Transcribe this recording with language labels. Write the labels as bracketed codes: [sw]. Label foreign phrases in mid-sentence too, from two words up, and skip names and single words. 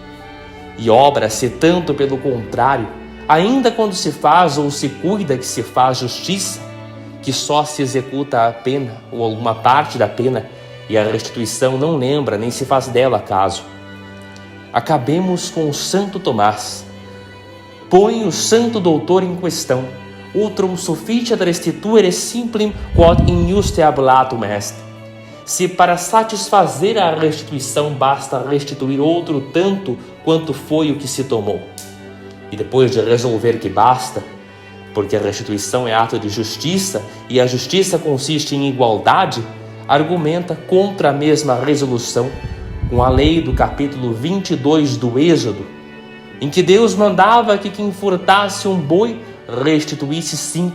[pt] E obra-se tanto pelo contrário, ainda quando se faz ou se cuida que se faz justiça, que só se executa a pena ou alguma parte da pena, e a restituição não lembra nem se faz dela caso. Acabemos com o Santo Tomás. Põe o santo doutor em questão: [la] utrum sufficiat restituere simplem quod injuste ablatum est. [pt] Se para satisfazer a restituição basta restituir outro tanto quanto foi o que se tomou, e depois de resolver que basta, porque a restituição é ato de justiça e a justiça consiste em igualdade, argumenta contra a mesma resolução com a lei do capítulo 22 do Êxodo, em que Deus mandava que quem furtasse um boi restituísse 5.